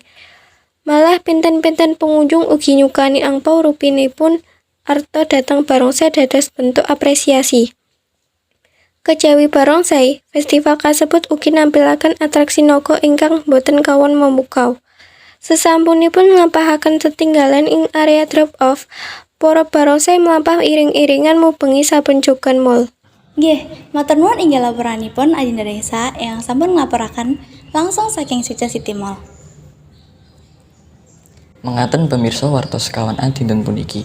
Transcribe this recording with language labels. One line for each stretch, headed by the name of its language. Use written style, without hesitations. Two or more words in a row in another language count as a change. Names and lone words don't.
Javanese: Malah pinten-pinten pengunjung ugi nyukani angpau rupinipun arta dateng barongsai dados bentuk apresiasi. Kejawi barongsai, festival kasebut ugi nampilaken atraksi naga ingkang boten kawon memukau. Sesampunipun nglampahaken tetinggalan ing area drop off, para barongsai mlampah iring-iringan mubengi saben jogan mall. Nggih, matur nuwun inggih laporanipun Adinda Raisa yang sampun nglaporaken langsung saking Jogja City Mall. Mengaten pemirsa wartos kawan Adinten puniki.